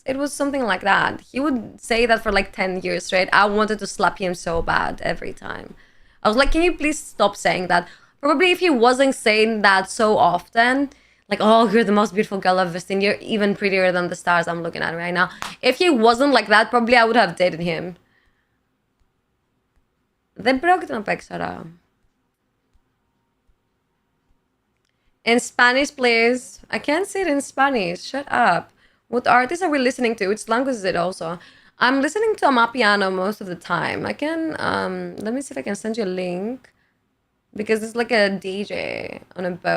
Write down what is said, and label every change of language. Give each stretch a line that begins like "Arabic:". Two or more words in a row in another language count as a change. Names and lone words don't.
English: It was something like that. He would say that for like 10 years straight. I wanted to slap him so bad every time. I was like, can you please stop saying that? Probably if he wasn't saying that so often, like, oh, you're the most beautiful girl I've ever seen. You're even prettier than the stars I'm looking at right now. If he wasn't like that, probably I would have dated him.
Greek: Δεν πρόκειται να παίξω τώρα.
English: In Spanish, please. I can't say it in Spanish. Shut up. What artists are we listening to? Which language is it also? I'm listening to Amapiano most of the time. I can, let me see if I can send you a link. Because it's like a DJ on a boat.